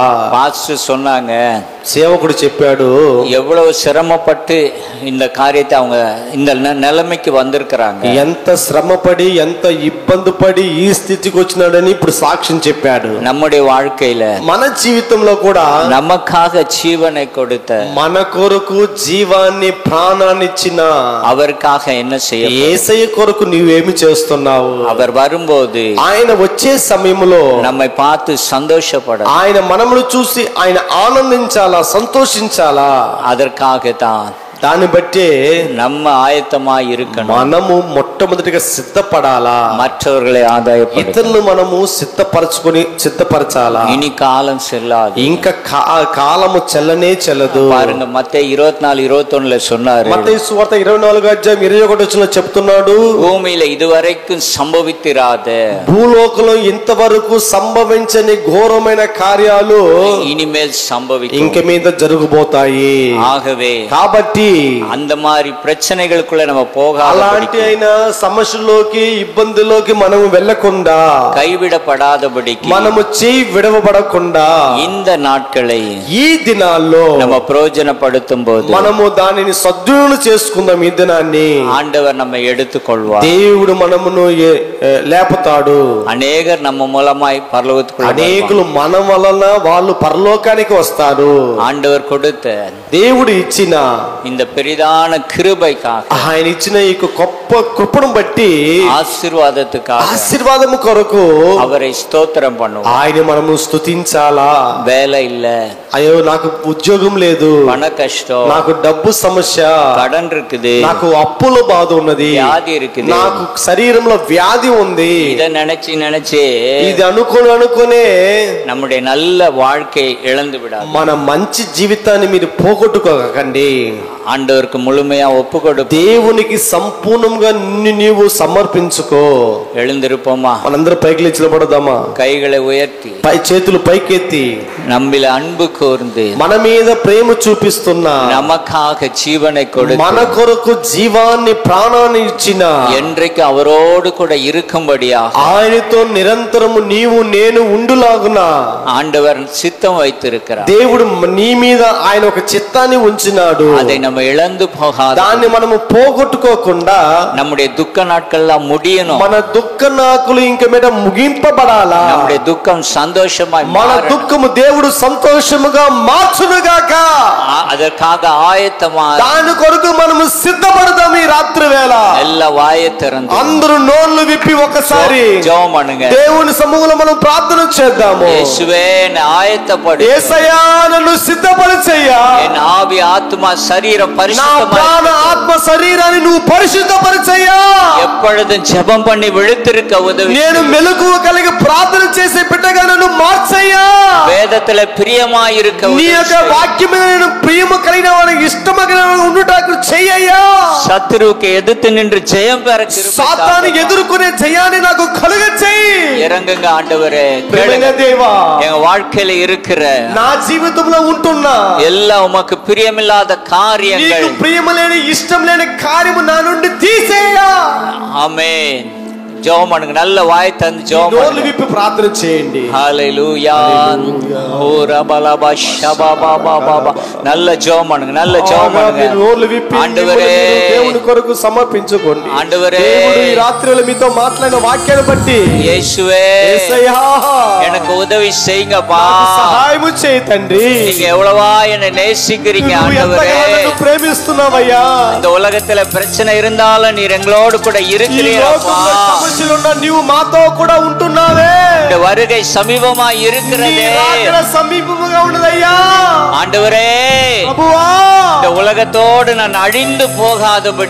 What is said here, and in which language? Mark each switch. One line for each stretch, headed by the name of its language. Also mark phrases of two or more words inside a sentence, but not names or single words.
Tamil: பாஸ்டர் சொன்னாங்க,
Telugu: సేవకుడు చెప్పాడు,
Tamil: எவ்வளவு சிரமப்பட்டு இந்த காரியத்தை அவங்க இந்த நிலைமைக்கு வந்திருக்கிறாங்க,
Telugu: ఎంత శ్రమపడి ఎంత ఇబ్బంది పడి ఈ స్థితికి వచ్చినాడని ఇప్పుడు సాక్ష్యం చెప్పాడు.
Tamil: நம்முடைய வாழ்க்கையில,
Telugu: మన జీవితంలో కూడా
Tamil: நமக்காக ஜீவனை கொடுத்த,
Telugu: మన కొరకు జీవాన్ని ప్రాణాన్ని ఇచ్చిన
Tamil: அவருக்காக என்ன செய்ய,
Telugu: యేసయ్య కొరకు నీవేమి చేస్తున్నావు?
Tamil: அவர் வரும்போது
Telugu: ఆయన వచ్చే సమయంలో
Tamil: நம்மை பார்த்து సంతోషపడ,
Telugu: ఆయన మనమును చూసి ఆయన ఆనందించాలా, సంతోషించాలా.
Tamil: அதற்காகத்தான்
Telugu: దాన్ని బట్టి
Tamil: நம்ம ஆயத்தமாய் இருக்கணும்.
Telugu: మనము మొట్టమొదటిగా సిద్ధపడాలా,
Tamil: மற்றவர்களை ஆதாயப்படுத்த,
Telugu: ఇతరులను మనము సిద్ధపరచాలా.
Tamil: இனி காலம் செல்லாது,
Telugu: ఇంకా కాలము చెల్లనే చెల్లదు.
Tamil: பாருங்க, மத்தேயு 24:21 சொன்னாரு,
Telugu: మత్తయి సువార్త 24వ అధ్యాయం 21వ వచనంలో చెప్తున్నాడు,
Tamil: பூமியில இதுவரைக்கும் సంభవితిరాத,
Telugu: భూలోకంలో ఇంతవరకు సంభవించని ఘోరమైన కార్యాలు
Tamil: இனிமேல் సంభవిக்கும்,
Telugu: ఇంక మీద జరగబోతాయి.
Tamil: ஆகவே
Telugu: కాబట్టి
Tamil: அந்த மாதிரி பிரச்சனைகளுக்குள்ள நம்ம
Telugu: అలాంటి అయిన సమస్యల్లోకి ఇబ్బందుల్లోకి మనము వెళ్ళకుండా
Tamil: கைவிடப்படாதபடிக்கு
Telugu: మనము చేయి విడవబడకుండా
Tamil: இந்த நாட்களை
Telugu: ఈ దినాల్లో
Tamil: நம்ம பிரயோஜனப்படுத்தும் போது
Telugu: మనము దానిని సద్వినియోగం చేసుకుందాం. ఈ దినాన్ని
Tamil: ஆண்டவர் நம்ம எடுத்துக்கொள்வார்.
Telugu: దేవుడు మనమును లేపుతాడు.
Tamil: அநேகர் நம்ம மூலமாய் பரலோகத்துக்குள்ள
Telugu: అనేకులు మన వలన వాళ్ళు పరలోకానికి వస్తారు.
Tamil: ஆண்டவர் கொடுத்த
Telugu: దేవుడు ఇచ్చిన
Tamil: இந்த பெரிதான கிருபைக்காக
Telugu: ఆయన ఇచ్చిన ఈ గొప్ప కృపను బట్టి
Tamil: ஆசீர்வாதத்துக்காக
Telugu: ఆశీర్వాదము కొరకు
Tamil: அவரை ஸ்தோத்திரம் பண்ணுவோம்.
Telugu: ఆయన మనము స్తుతించాలా.
Tamil: வேலை இல்ல,
Telugu: అయ్యో నాకు ఉద్యోగం లేదు,
Tamil: பண கஷ்டம்,
Telugu: నాకు డబ్బు సమస్య,
Tamil: கடன் இருக்குது,
Telugu: నాకు అప్పుల బాధ ఉన్నది,
Tamil: வியாதி இருக்குது,
Telugu: నాకు శరీరంలో వ్యాధి ఉంది,
Tamil: இதை நினைச்சு
Telugu: ఇది అనుకునే
Tamil: நம்முடைய நல்ல வாழ்க்கையை இழந்து விடாது.
Telugu: మన మంచి జీవితాన్ని మీరు పోగొట్టుకోకండి.
Tamil: ஆண்டவருக்கு முழுமையா ஒப்பு கொடு.
Telugu: దేవునికి సంపూర్ణంగా నీవు సమర్పించుకో.
Tamil: எழுந்திருப்போமா?
Telugu: మనందరం పైకి లేచి నిలబడదామా?
Tamil: கைகளை உயர்த்தி
Telugu: చేతులు పైకెత్తి
Tamil: நம்மில அன்பு கூர்ந்து
Telugu: మన మీద ప్రేమ చూపిస్తున్నా,
Tamil: நமக்காக ஜீவனை கொடுத்து
Telugu: మన కొరకు జీవాన్ని ప్రాణాన్ని ఇచ్చిన,
Tamil: என்றைக்கு அவரோடு கூட இருக்கும்படியா
Telugu: ఆయనతో నిరంతరము నీవు నేను ఉండులాగున
Tamil: ஆண்டவர் சித்தம் வைத்திருக்கிறார்.
Telugu: దేవుడు నీ మీద ఆయన ఒక చిత్తాన్ని ఉంచినాడు.
Tamil: அதை நம்ம இழந்து போகாத,
Telugu: దాన్ని మనము పోగొట్టుకోకుండా
Tamil: நம்முடைய துக்க நாட்கள்லாம் முடியணும்.
Telugu: మన దుఃఖ నాకులు ఇంక మీద ముగింపబడాలా.
Tamil: நம்முடைய துக்கம் சந்தோஷமாய்
Telugu: మన దుఃఖము దేవుడు సంతోషముగా మార్చునుగాక.
Tamil: அதற்காக ஆயத்தமா
Telugu: దాని కొరకు మనము సిద్ధపడదాం. ఈ రాత్రి వేళ
Tamil: எல்லா வாயை திறந்து
Telugu: అందరూ నోళ్ళు విప్పి ఒకసారి
Tamil: ஜெபம் பண்ணுங்க.
Telugu: దేవుని సముఖంలో మనం ప్రార్థన చేద్దాము.
Tamil: యేసువే ஆயத்தப்படு,
Telugu: యేసయ్యా నన్ను సిద్ధపరిచయ్యా.
Tamil: என் ஆவி ஆத்மா சரீரம்
Telugu: నా
Tamil: பரிசுத்தமாய்
Telugu: ప్రాణ ఆత్మ శరీరాన్ని నువ్వు పరిశుద్ధపరిచయ్యా.
Tamil: எப்பொழுதும் ஜெபம் பண்ணி விழித்திருக்க உதவி.
Telugu: నేను మెలకువ కలిగి ప్రార్థన చేసే బిడ్డగా నన్ను మార్చయ్యా.
Tamil: வேதத்துல பிரியமாய் இருக்க
Telugu: నీ యొక్క వాక్యం మీద నేను ప్రియము కలిగిన వాడికి ఇష్టమైన ఉండుటకు చెయ్యయ్యా.
Tamil: சத்துருவுக்கு எதிர்த்து நின்று ஜெயம் பெற
Telugu: సాతాను ఎదుర్కొనే జయాన్ని నాకు కలుగచేయి.
Tamil: இறங்குங்க ஆண்டவரே.
Telugu: ప్రియమైన దేవా,
Tamil: எங்க வாழ்க்கையில இருக்கிற
Telugu: నా జీవితంలో ఉంటున్నా
Tamil: எல்லா உமக்கு பிரியமில்லாத காரியங்கள்,
Telugu: నీకు ప్రియము లేని ఇష్టం లేని కార్యము నా నుండి తీసేయ్యా.
Tamil: ஆமென். ஜெபம் பண்ணுங்க. நல்ல வாய் தந்து ஜெபம்
Telugu: నోళ్ళు
Tamil: பண்ணுங்க.
Telugu: విప్పి ప్రార్థన చేయండి. ஹalleluya. ஓ ரபலபா ஷபபபபப.
Tamil: நல்ல ஜெபம் பண்ணுங்க. நல்ல ஜெபம் பண்ணுங்க.
Telugu: నోళ్ళు విప్పి
Tamil: ஆண்டவரே,
Telugu: దేవుని కొరకు సమర్పించుకోండి.
Tamil: ஆண்டவரே,
Telugu: దేవుడు ఈ రాత్రిలో మీతో మాట్లాడిన వాక్యాన్ని బట్టి
Tamil: இயேசுவே
Telugu: యేసయ్యా
Tamil: எனக்கு உதவி செய்யுங்கப்பா.
Telugu: సహాయం చేయి తండ్రి.
Tamil: நீங்க எவ்வளவா என்னை நேசிக்கிறீங்க
Telugu: నువ్వు
Tamil: ஆண்டவரே.
Telugu: ఎంతగా నన్ను ప్రేమిస్తున్నావయ్యా.
Tamil: இந்த உலகத்துல பிரச்சனை இருந்தாலும் நீர் எங்களோடு கூட
Telugu: ఈ
Tamil: இருக்கிறீரப்பா.
Telugu: లోకంలో సమస్యలున్నా నీవు మాతో కూడా ఉంటున్నావే.
Tamil: இந்த வருகை சமீபமா இருக்கிறதே.
Telugu: నీ రాకడ సమీపముగా ఉన్నదయ్యా.
Tamil: ஆண்டவரே,
Telugu: ప్రభువా,
Tamil: இந்த உலகத்தோடு நான் அழிந்து போகாதபடி